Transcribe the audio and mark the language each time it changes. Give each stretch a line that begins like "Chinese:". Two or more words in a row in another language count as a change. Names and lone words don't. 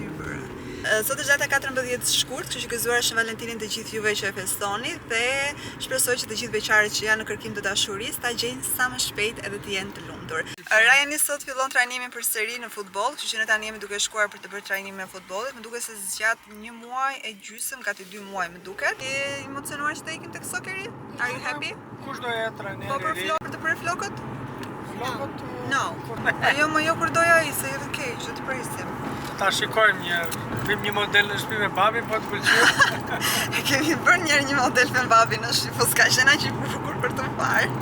Albanian: Sot është data 14 shkurt, kështu që gëzuar Shën Valentinin të gjithë juve që e festoni dhe shpresoj që të gjithë beqarët që janë në kërkim të dashurisë ta gjejnë sa më shpejt edhe të jenë të lumtur. Rajani sot fillon trajnimin përsëri në futboll, kështu që ne tani jemi duke shkuar për të bërë trajnimin e futbollit. Më duket se zgjat 1 muaj e gjysmë, gati 2 muaj më duket. Je emocionuar që të ikim tek Sokeri?
English: Are you happy?
Albanian: Kush do jetë trajneri? Po për të bërë flokët? Flokët? No. Jo kur doja ai se edhe keq, do të presim. Ta shikojmë një model në shtëpi me babin, po të pëlqeu. Kemi bërë një model me babin në shtëpi, po s'ka qenë aq i bukur për të parë.